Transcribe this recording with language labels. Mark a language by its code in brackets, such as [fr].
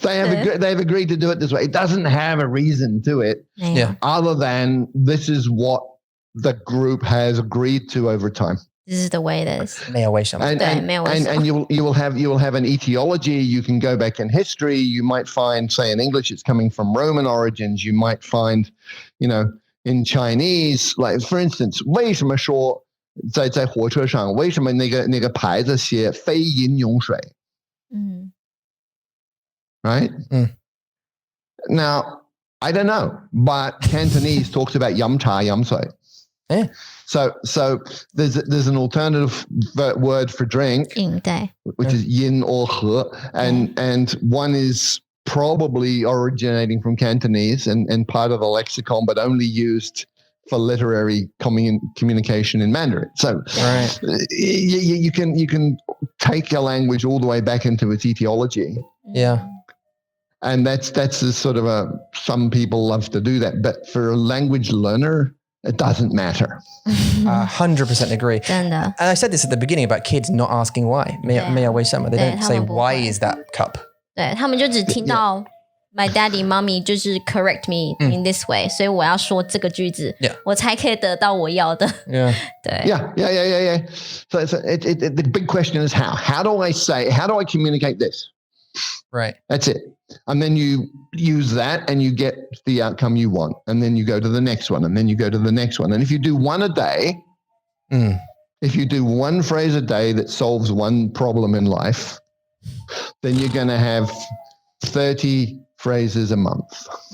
[en] They've agreed to do it this way. It doesn't have a reason to it, other than this is what the group has agreed to over time. This is the way it is. [zh] 没有为什么。 [en] And you will have an etiology. You can go back in history. You might find, say, in English, it's coming from Roman origins. You might find, in Chinese, like for instance, [zh] 为什么说在火车上为什么那个牌子写非饮用水？ [en] Right? Now, I don't know, but Cantonese talks about yum cha, yum sui. Yeah. So there's an alternative word for drink, which is yin or he, and one is probably originating from Cantonese and part of the lexicon, but only used for literary communication in Mandarin. So you can take a language all the way back into its etiology. Yeah. And that's a sort of some people love to do that, but for a language learner, it doesn't matter. 100% agree. [zh] 真的。 [en] And I said this at the beginning about kids not asking why. [zh] 没有为什么. [en] They don't say why is that cup. [zh] 对，他们就只听到 [en] my daddy, mommy [zh] 就是 [en] correct me in this way， [zh] 所以我要说这个句子，我才可以得到我要的。 [en] Yeah. [zh] 对。 [en] Yeah. So the big question is how? How do I communicate this? Right. That's it. And then you use that and you get the outcome you want. And then you go to the next one and then you go to the next one. And if you do one a day, if you do one phrase a day that solves one problem in life, then you're going to have 30 phrases a month.